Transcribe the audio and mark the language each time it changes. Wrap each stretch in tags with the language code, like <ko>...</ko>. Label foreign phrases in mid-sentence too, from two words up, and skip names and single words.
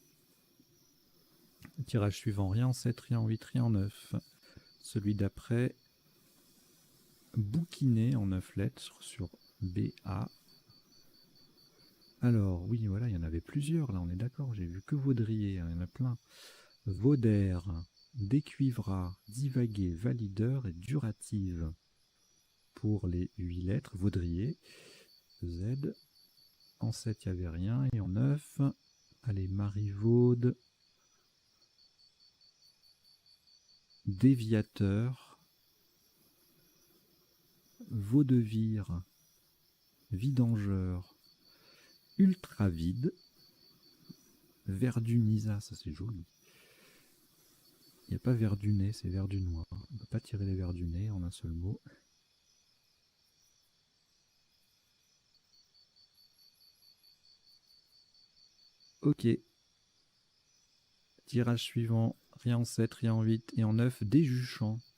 <fr>Tirage suivant, rien en 7, rien en 8, rien en 9. Celui d'après, bouquiné en 9 lettres sur BA. Alors, oui, voilà, il y en avait plusieurs, là, on est d'accord, j'ai vu que vaudrier, hein, il y en a plein. Vaudaire, décuivra, divaguer, valideur et durative. Pour les 8 lettres, vaudrier, Z. En 7, il n'y avait rien, et en 9, allez, marivaude, déviateur, vaudevire, vidangeur, ultra vide, verdunisa, ça c'est joli. Il n'y a pas verduné, c'est verdunois. On ne peut pas tirer les verdunés en un seul mot. Ok. Tirage suivant, rien en 7, rien en 8 et en 9, déjuchant.</fr>